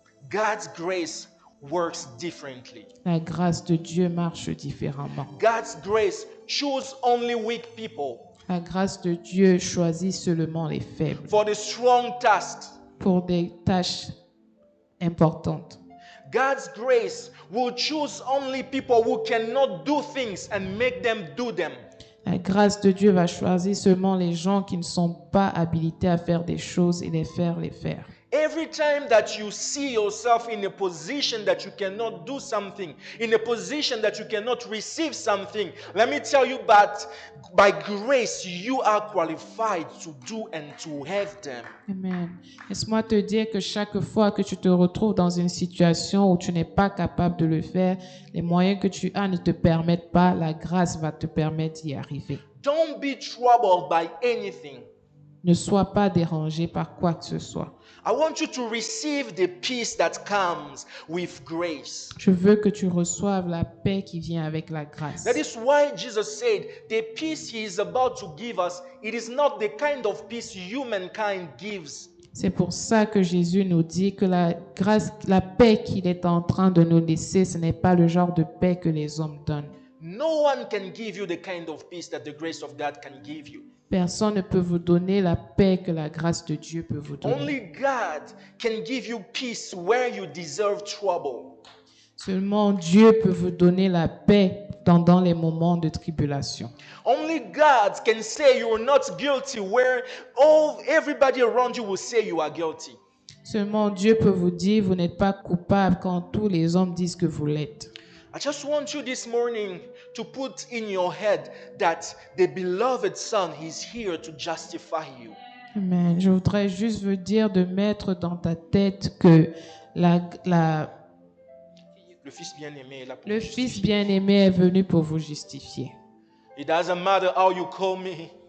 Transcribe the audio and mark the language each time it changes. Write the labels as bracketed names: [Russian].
[English] God's grace works differently. [French] La grâce de Dieu marche différemment. [English] God's grace chooses only weak people [French] La grâce de Dieu choisit seulement les faibles [English] for the strong tasks. [French] pour des tâches importantes. [English] God's grace will choose only people who cannot do things and make them do them. [French] La grâce de Dieu va choisir seulement les gens qui ne sont pas habilités à faire des choses et les faire. [English] Every time that you see yourself in a position that you cannot do something, in a position that you cannot receive something, let me tell you that by grace you are qualified to do and to have them. Amen. [French] Laisse-moi te dire que chaque fois que tu te retrouves dans une situation où tu n'es pas capable de le faire, les moyens que tu as ne te permettent pas, la grâce va te permettre d'y arriver. [English] Don't be troubled by anything. [French] Ne sois pas dérangé par quoi que ce soit. [English] I want you to receive the peace that comes with grace. [French] Je veux que tu reçoives la paix qui vient avec la grâce. [English] That is why Jesus said, the peace he is about to give us, it is not the kind of peace humankind gives. [French] C'est pour ça que Jésus nous dit que la grâce, la paix qu'il est en train de nous laisser, ce n'est pas le genre de paix que les hommes donnent. [English] No one can give you the kind of peace that the grace of God can give you. [French] Personne ne peut vous donner la paix que la grâce de Dieu peut vous donner. [English] Only God can give you peace where you deserve trouble. [French] Seulement Dieu peut vous donner la paix dans les moments de tribulation. [English] Only God can say you are not guilty where everybody around you will say you are guilty. [French] Seulement Dieu peut vous dire vous n'êtes pas coupable quand tous les hommes disent que vous l'êtes. [English] I just want you this morning to put in your head that the beloved Son is here to justify you. Amen. [French] Je voudrais juste vous dire de mettre dans ta tête que Le Fils bien-aimé est là pour le vous Fils justifier. bien-aimé est venu pour vous justifier. [English] It doesn't matter how you call me.